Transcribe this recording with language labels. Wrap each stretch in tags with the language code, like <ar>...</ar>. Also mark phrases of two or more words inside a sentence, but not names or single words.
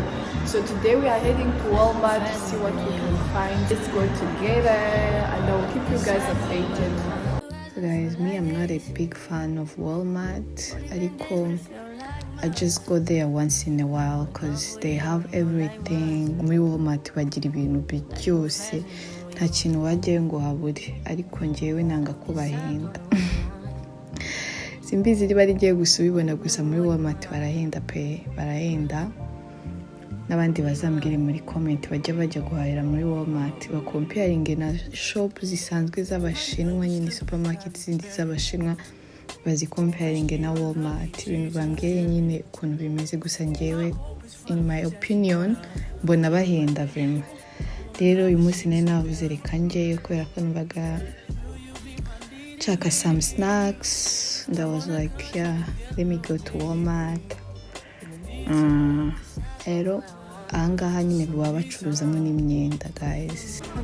<en>So today we are heading to Walmart to see what we can find. Let's go together and I will keep you guys updated. So guys, I'm not a big fan of Walmart. I just go there once in a while because they have everything.</en> <rw>Muri Walmart bagira ibintu byose. Nta kintu wajyayo ngo habure, ariko njyewe nanga ko bahenda. Simbizi riba rigiye gusa ubibona gusa muri Walmart barahenda. N'abandi bazambwire muri comment bajya guhahira muri Walmart bakomparinge na shop zisanzwe z'abashinwa, nyine supermarket zindi z'abashinwa bazikomparinge na Walmart. Ibintu bambwiye nyine ukuntu bimeze, gusa njyewe</rw> <en>in my opinion</en> <rw>mbona bahenda vraiment. Rero uyu munsi nari navuze reka njyeyo kubera ko numvaga nshaka</rw> <en>some snacks and I was like let me go to Walmart.</en> <rw>Rero ahangaha nyine baba bacuruzamo n'imyenda guys.</rw>